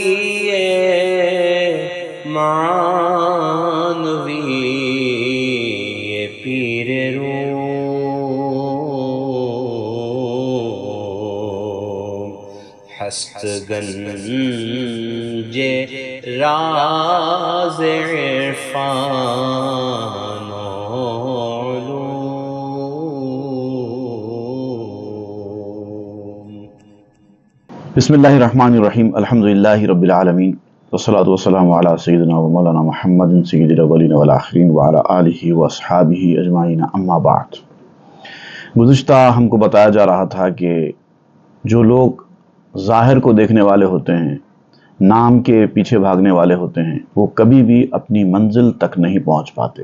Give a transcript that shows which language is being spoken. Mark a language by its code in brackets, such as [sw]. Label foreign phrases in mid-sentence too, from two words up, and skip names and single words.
[fa] معنوی پیر روم، ہست گنج راز عرفان و علوم۔ [ar] بسم اللہ الرحمن الرحیم، الحمدللہ رب العالمین، والصلاة والسلام علی سیدنا و مولانا محمد سید الاولین والآخرین وعلی آلہ واصحابہ اجمعین، اما بعد۔ [ur] گزشتہ ہم کو بتایا جا رہا تھا کہ جو لوگ ظاہر کو دیکھنے والے ہوتے ہیں، نام کے پیچھے بھاگنے والے ہوتے ہیں، وہ کبھی بھی اپنی منزل تک نہیں پہنچ پاتے۔